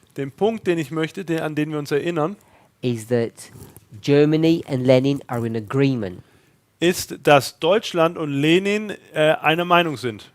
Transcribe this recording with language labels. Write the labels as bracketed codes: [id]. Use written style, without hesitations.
[de] Den Punkt, den ich möchte, an den wir uns erinnern, [en] is that Germany and Lenin are in agreement. [de] ist, dass Deutschland und Lenin einer Meinung sind.